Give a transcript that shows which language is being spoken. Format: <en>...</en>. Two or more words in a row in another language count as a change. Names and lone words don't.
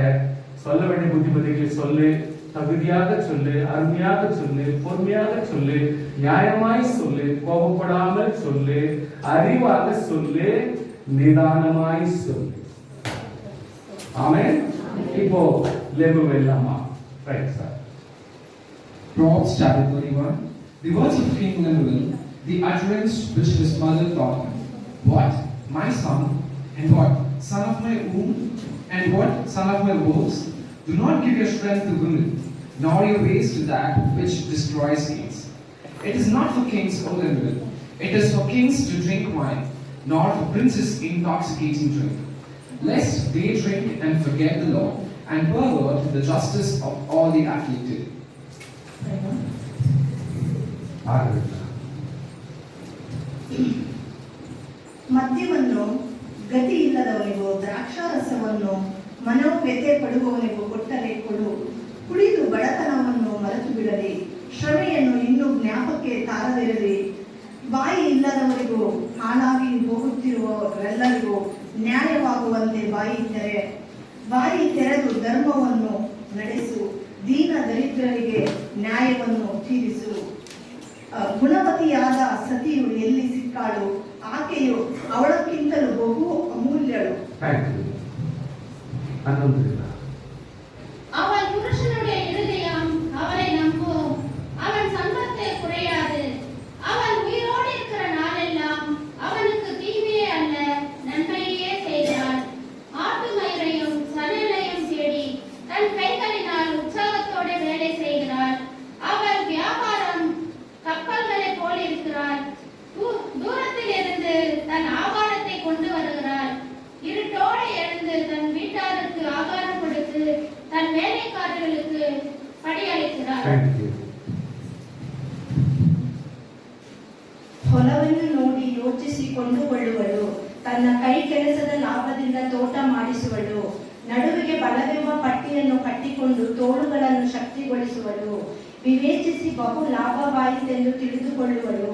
<ta>சொல்ல வேண்டிய புத்திமதிகளை சொல்லு, தகுதியாக சொல்லு, அருமையாக சொல்லு, பொறுமையாக சொல்லு, நியாயமாய் சொல்லு, கோபப்படாமல் சொல்லு, அறிவாக சொல்லு, நிதானமாய் சொல்லு. ஆமென். இப்போ லேபு வெல்லாமா?</ta> <en>right sir. Proverbs chapter 31. The words of King Lemuel, the utterance which his mother taught him. What, my son, and what, son of my womb, and what, son of my woes? Do not give your strength to women, nor your ways to that which destroys kings. It is not for kings, O Lemuel. It is for kings to drink wine, nor for princes intoxicating drink, lest they drink and forget the law, and pervert the justice of all the afflicted.</en> <kn>ಮದ್ಯವನ್ನು ಗತಿ ಇಲ್ಲದವನಿಗೂ ದ್ರಾಕ್ಷಾರಸವನ್ನು ಮನೋವ್ಯಥೆ ಪಡುವವನಿಗೂ ಕೊಟ್ಟರೆ ಕೊಡು. ಕುಡಿದು ಬಡತನವನ್ನು ಮರೆತು ಬಿಡಲಿ, ಶ್ರಮೆಯನ್ನು ಇನ್ನೂ ಜ್ಞಾಪಕ್ಕೆ ತಾರದಿರಲಿ. ಬಾಯಿ ಇಲ್ಲದವರಿಗೂ ಹಾಳಾಗಿ ಹೋಗುತ್ತಿರುವವರೆಲ್ಲರಿಗೂ ನ್ಯಾಯವಾಗುವಂತೆ ಬಾಯಿ ತೆರೆದು ಧರ್ಮವನ್ನು ನಡೆಸು. ದೀನ ದರಿದ್ರರಿಗೆ ನ್ಯಾಯವನ್ನು ತೀರಿಸು. ಗುಣವತಿಯಾದ ಸತಿಯು ಎಲ್ಲಿ ಸಿಕ್ಕಾಳು, ಆಕೆಯು ಅವಳಕ್ಕಿಂತಲೂ ಬಹು ಅಮೂಲ್ಯಳು.</kn> <ta>அவன் புருஷனுடைய இருதயம் அவனை நம்பும், அவன் சம்பத்தை குறையாது. அவன் உயிரோடு இருக்கிற நாளெல்லாம் அவனுக்கு தீமையே அல்ல நன்மையே செய்கிறான். ஆட்டு மயிரையும் சணலையும் தேடி தன் கைகளினால் உற்சாகத்தோடு வேலை செய்கிறான். அவள் வியாபாரம் கப்பல்களை போல் இருக்கிறாள். தூரத்தில் இருந்து தன் ஆகாரத்தை கொண்டு வருகிறாள். இருட்டோடு எழுந்து தன் வீட்டாருக்கு ஆகாரம் கொடுத்து தன் வேலைக்காரர்களுக்கு படியளிக்கிறார்.</ta> <kn>ಹೊಲವನ್ನು ನೋಡಿ ಯೋಚಿಸಿ ಕೊಂಡುಕೊಳ್ಳುವಳು. ತನ್ನ ಕೈ ಕೆಲಸದ ಲಾಭದಿಂದ ತೋಟ ಮಾಡಿಸುವಳು. ನಡುವಿಗೆ ಬಲವೆಂಬ ಪಟ್ಟಿಯನ್ನು ಕಟ್ಟಿಕೊಂಡು ತೋಳುಗಳನ್ನು ಶಕ್ತಿಗೊಳಿಸುವಳು. ವಿವೇಚಿಸಿ ಬಹು ಲಾಭವಾಯಿತೆಂದು ತಿಳಿದುಕೊಳ್ಳುವಳು.</kn>